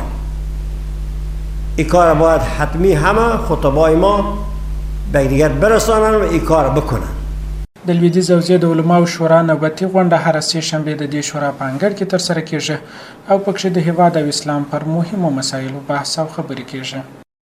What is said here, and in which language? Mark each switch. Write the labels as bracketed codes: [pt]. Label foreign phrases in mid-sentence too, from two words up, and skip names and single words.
[fa] این کار باید حتمی همه خطبای ما به دیگر برسانن و این کار بکنن. [ps] د لویدیځ حوزې د علماو شورا نوبتي غونډه هره سې شنبې د دې شورا په انګړ کې ترسره کیږي او پکې د هیواد او اسلام پر مهمو مسایلو بحث او خبرې کیږي.